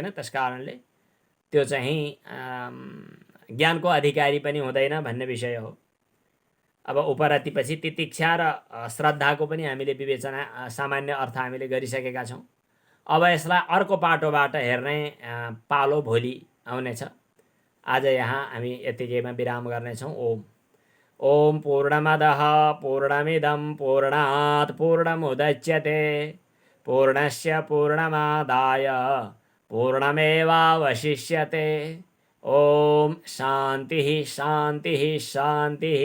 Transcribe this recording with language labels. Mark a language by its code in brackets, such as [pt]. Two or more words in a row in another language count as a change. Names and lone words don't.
[ne] त्यसकारणले त्यो चाहिँ ज्ञानको अधिकारी पनि हुँदैन भन्ने विषय हो। अब उपरतिपछि तितिक्षा र श्रद्धाको पनि हामीले विवेचना सामान्य अर्थ हामीले गरिसकेका छौँ। अब यसलाई अर्को पाटोबाट हेर्ने पालो भोलि आउनेछ। आज यहाँ हामी यतिकैमा विराम गर्नेछौँ। [sa] ओम पूर्णमदः पूर्णमिदं पूर्णात् पूर्णमुदच्यते पूर्णस्य पूर्णमादाय पूर्णमेवावशिष्यते। ओम शान्तिः शान्तिः शान्तिः।